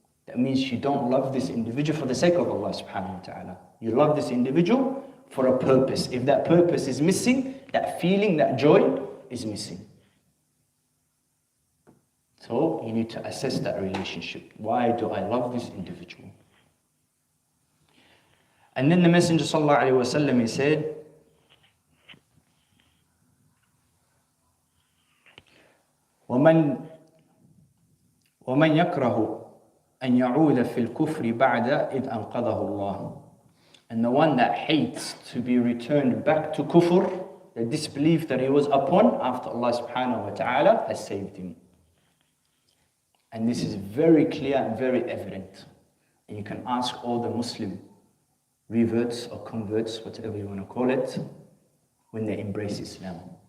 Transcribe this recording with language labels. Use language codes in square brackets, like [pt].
[en] That means you don't love this individual for the sake of Allah subhanahu wa ta'ala. You love this individual for a purpose. If that purpose is missing, that feeling, that joy is missing. So you need to assess that relationship. Why do I love this individual? And then the Messenger sallallahu alaihi wasallam, he said, [ar] وَمَنْ يَكْرَهُ أَنْ يَعُودَ فِي الْكُفْرِ بَعْدَ إِذْ أَنْقَذَهُ اللَّهُ. [en] And the one that hates to be returned back to kufr, the disbelief that he was upon after Allah subhanahu wa ta'ala has saved him. And this is very clear and very evident. And you can ask all the Muslim reverts or converts, whatever you want to call it, when they embrace Islam.